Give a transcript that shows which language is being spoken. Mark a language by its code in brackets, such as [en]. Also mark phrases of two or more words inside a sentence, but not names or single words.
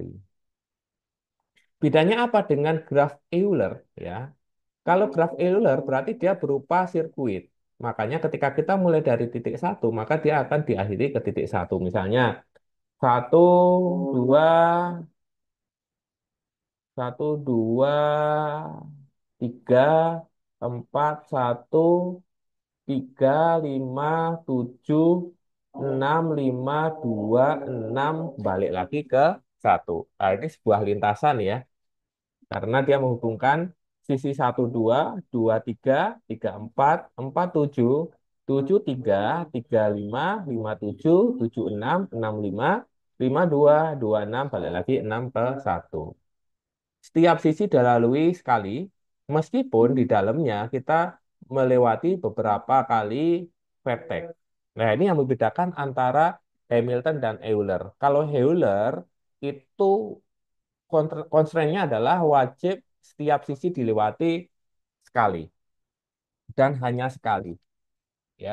[id] Bedanya apa dengan graf Euler? Ya, kalau graf Euler berarti dia berupa sirkuit. Makanya ketika kita mulai dari titik satu, maka dia akan diakhiri ke titik satu. Misalnya satu, dua, satu, dua, tiga, empat, satu, tiga, lima, tujuh, enam, lima, dua, enam, balik lagi ke satu. Nah, ini sebuah lintasan ya. Karena dia menghubungkan sisi satu dua, dua tiga, tiga empat, empat tujuh, tujuh tiga, tiga lima, lima tujuh, tujuh enam lima, lima dua, dua enam, balik lagi 6 ke satu. Setiap sisi dilalui sekali, meskipun di dalamnya kita melewati beberapa kali vertex. Nah, ini yang membedakan antara Hamilton dan Euler. Kalau Euler itu constraint-nya adalah wajib setiap sisi dilewati sekali dan hanya sekali ya.